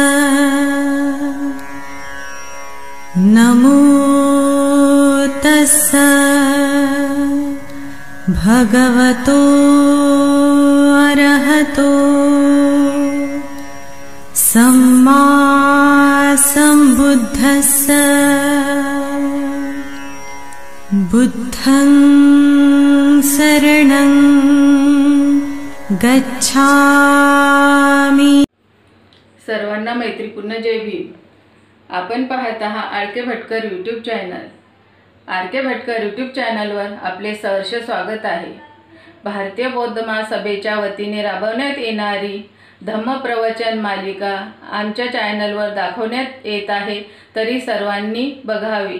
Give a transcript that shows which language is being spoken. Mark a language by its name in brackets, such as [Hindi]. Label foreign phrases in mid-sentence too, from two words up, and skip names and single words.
[Pali] नमो तस्स भगवतो अरहतो सम्मा सम्बुद्धस्स बुद्धं शरणं गच्छामि। [Marathi] सर्वांना मैत्रीपूर्ण जय भीम। आपण पाहत आहात आर के भटकर यूट्यूब चॅनल। आर के भटकर यूट्यूब चॅनलवर आपले सहर्ष स्वागत आहे। भारतीय बौद्ध महासभेच्या वतीने राबवण्यात येणारी धम्म प्रवचन मालिका आमच्या चॅनलवर दाखवण्यात येत आहे, तरी सर्वांनी बघावी।